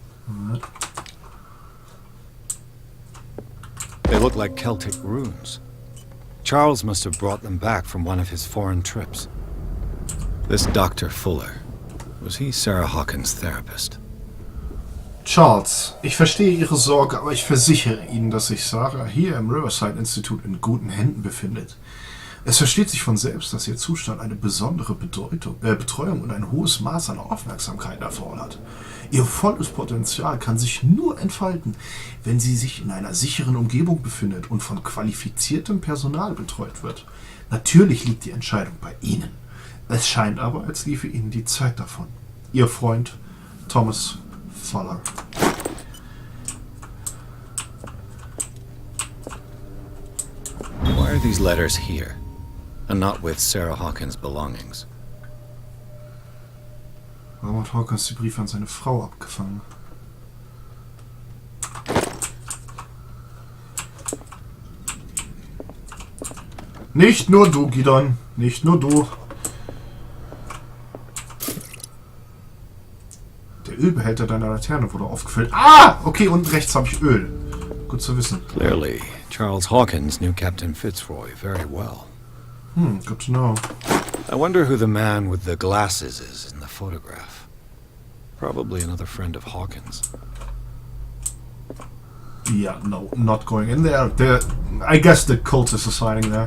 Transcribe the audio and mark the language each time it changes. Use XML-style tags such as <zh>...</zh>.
<en>Alright. They look like Celtic runes. Charles must have brought them back from one of his foreign trips. This Dr. Fuller, was he Sarah Hawkins' therapist?</en> <de>Charles, ich verstehe Ihre Sorge, aber ich versichere Ihnen, dass sich Sarah hier im Riverside-Institut in guten Händen befindet. Es versteht sich von selbst, dass Ihr Zustand eine besondere Betreuung und ein hohes Maß an Aufmerksamkeit erfordert. Ihr volles Potenzial kann sich nur entfalten, wenn sie sich in einer sicheren Umgebung befindet und von qualifiziertem Personal betreut wird. Natürlich liegt die Entscheidung bei Ihnen. Es scheint aber, als liefe Ihnen die Zeit davon. Ihr Freund Thomas Fuller.</de> <en>Why are these letters here, and not with Sarah Hawkins' belongings?</en> <de>Warum hat Hawkins die Briefe an seine Frau abgefangen? Nicht nur du, Gidon. Nicht nur du. Der Ölbehälter deiner Laterne wurde aufgefüllt. Ah! Okay, und rechts habe ich Öl. Gut zu wissen.</de> <en>Clearly, Charles Hawkins knew Captain Fitzroy very well. Good to know. I wonder who the man with the glasses is in the photograph. Probably another friend of Hawkins. Yeah, no, not going in there. I guess the cultists are signing there.</en>